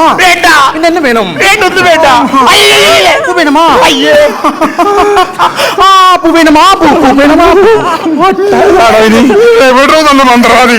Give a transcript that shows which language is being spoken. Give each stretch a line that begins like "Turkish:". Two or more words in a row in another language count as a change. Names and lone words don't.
Malayalam: വേണ്ട.
Tamil: പിന്നെ என்ன வேணும்?
Malayalam: വേണ്ടൊന്നും വേണ്ട. അയ്യേ,
Tamil: பூ வேணுமா?
Malayalam: അയ്യേ.
Tamil: பூ வேணுமா? பூ வேணுமா?
Malayalam: എവിടെയോ നല്ല മന്ത്രവാദി.